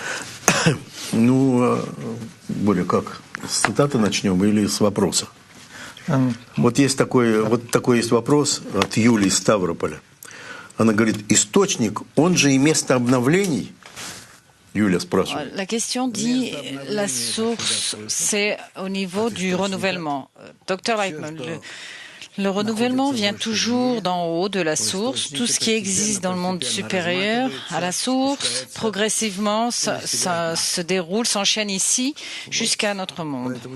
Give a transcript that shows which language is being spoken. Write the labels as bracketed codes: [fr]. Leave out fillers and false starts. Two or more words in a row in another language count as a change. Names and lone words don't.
[ru] Боря, как? С цитаты начнем или с вопроса? Вот есть такой есть вопрос от Юлии из Ставрополя. Она говорит, источник, он же и место обновлений. Юля спрашивает. [fr] La question dit, la source, c'est au niveau du renouvellement. Docteur Leitman, le renouvellement vient toujours d'en haut, de la source. Tout ce qui existe dans le monde supérieur, à la source, progressivement, ça se déroule, s'enchaîne ici, jusqu'à notre monde.